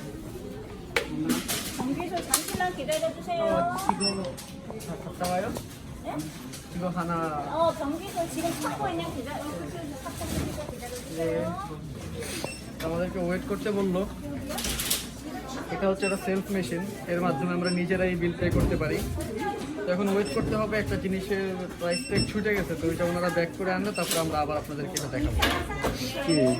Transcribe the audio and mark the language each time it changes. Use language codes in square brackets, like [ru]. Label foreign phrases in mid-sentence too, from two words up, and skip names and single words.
[ko] 정비소 잠시만 기다려주세요. 지금 갔다 와요? 이거 하나. 전기서 지금 찾고 있는 기다려. 네. [bn] আমাদেরকে ওয়েট করতে বললো। এটা হচ্ছে একটা [en] self machine, [bn] এর মাধ্যমে আমরা নিজেরাই [en] bill pay [bn] করতে পারি। তো এখন ওয়েট করতে হবে, একটা জিনিসের [en] price tag [bn] ছুটে গেছে, তো ওইটা ওনারা ব্যাক করে আনলে তারপর আমরা আবার আপনাদেরকে এটা দেখাবো। কি